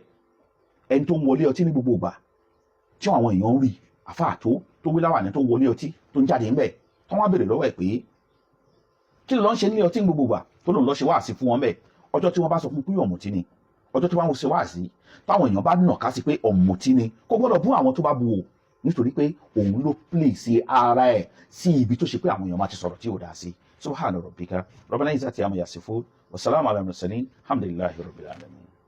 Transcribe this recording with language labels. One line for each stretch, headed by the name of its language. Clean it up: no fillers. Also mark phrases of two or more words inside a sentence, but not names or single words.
Yoruba: Ẹni tó ń wọlé ọtí ní gbogbo ìgbà tí àwọn èèyàn ń rí àfáà tó wí láwàní tó ń wọlé ọtí tó ń jáde ńbẹ̀, tó wọ́n á béèrè lọ́wọ́ ẹ̀ pé kí ló ń ṣe nílé ọtí ní gbogbo ìgbà, tó lòun lọ ṣe wáàsí fún wọn bẹ́ẹ̀. Ọjọ́ tí wọ́n bá sọ fún pé ọ̀mùtí ni, ọjọ́ tí wọ́n ṣe wáàsí táwọn èèyàn bá nàka sí pé ọ̀mùtí ni, kò gbọ́dọ̀ bú àwọn tó bá bu o, nítorí pé òun ló place ara ẹ̀ sí ibi tó ṣe pé àwọn èèyàn máa ti sọ̀rọ̀ tí ò dá sí.
Arabic: سبحان ربك رب العزة عما يصفون وسلام على المرسلين الحمد لله رب العالمين.